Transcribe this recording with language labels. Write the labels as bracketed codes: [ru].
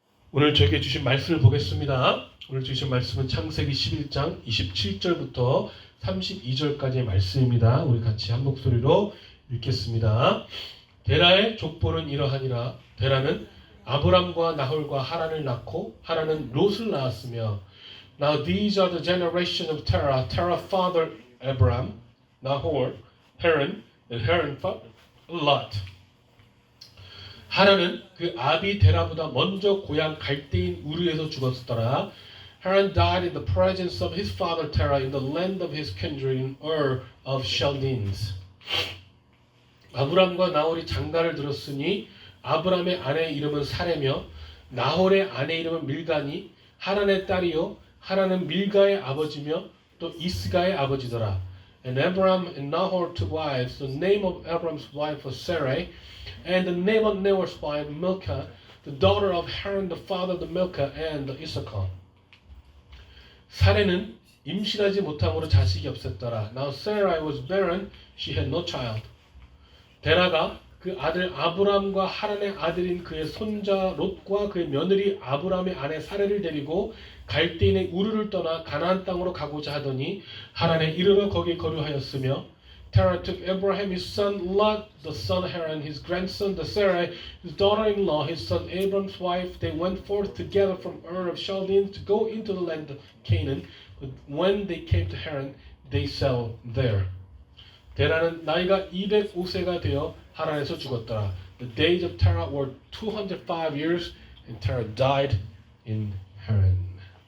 [ko] 오늘 저에게 주신 말씀을 보겠습니다. 오늘 주신 말씀은 창세기 11장 27절부터 32절까지의 말씀입니다. 우리 같이 한 목소리로 읽겠습니다. 데라의 족보는 이러하니라. 데라는 아브람과 나홀과 하란을 낳고 하란은 롯을 낳았으며 [en] Now these are the generation of Terah. Terah father Abram, Nahor, Haran, and Haran father Lot. [ko] 하란은 그 아비 데라보다 먼저 고향 갈대인 우르에서 죽었더라. [en] Haran died in the presence of his father Terah in the land of his kindred in Ur of Chaldeans. [ko] 아브람과 나홀이 장가를 들었으니 아브람의 아내의 이름은 사레며 나홀의 아내 이름은 밀가니 하란의 딸이요 하란은 밀가의 아버지며 또 이스가의 아버지더라. [en] And Abram and Nahor took wives. The name of Abram's wife was Sarai, and the name of Nahor's wife Milcah, the daughter of Haran, the father of the Milcah and the Issachar. [ko] 사레는 임신하지 못함으로 자식이 없었더라. [en] Now Sarai was barren; she had no child. [ko] 데라가 그 아들 아브람과 하란의 아들인 그의 손자 롯과 그의 며느리 아브람의 아내 사레를 데리고 갈대인의 우르를 떠나 가나안 땅으로 가고자 하더니 하란에 이르러 거기에 거류하였으며 [en] Terah took Abraham his son Lot, the son of Haran, his grandson the Sarai, his daughter-in-law, his son Abram's wife. They went forth together from Ur of Chaldeans to go into the land of Canaan. But when they came to Haran, they settled there. [ko] 데라는 나이가 205세가 되어 하란에서 죽었더라. [en] The days of Terah were 205 years, and Terah died in Haran.